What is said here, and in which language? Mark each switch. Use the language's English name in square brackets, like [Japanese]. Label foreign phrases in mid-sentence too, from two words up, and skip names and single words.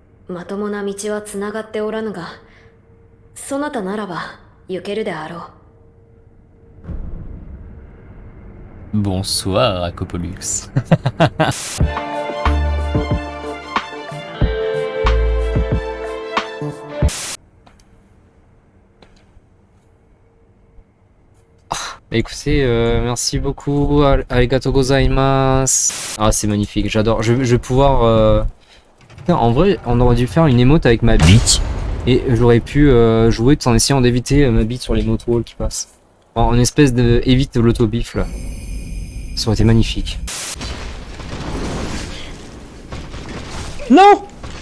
[Japanese] まともな道はつながっておらぬが、そなたならば行けるであろう。 [French] Bonsoir, Acopolux. Bah écoutez, merci beaucoup, [Japanese] ありがとうございます. [French] Ah c'est magnifique, j'adore. Je vais pouvoir... Putain, en vrai, on aurait dû faire une émote avec ma bite. Et j'aurais pu jouer en essayant d'éviter ma bite sur les motos qui passent. En espèce de évite l'autobif là. Ça aurait été magnifique. Non!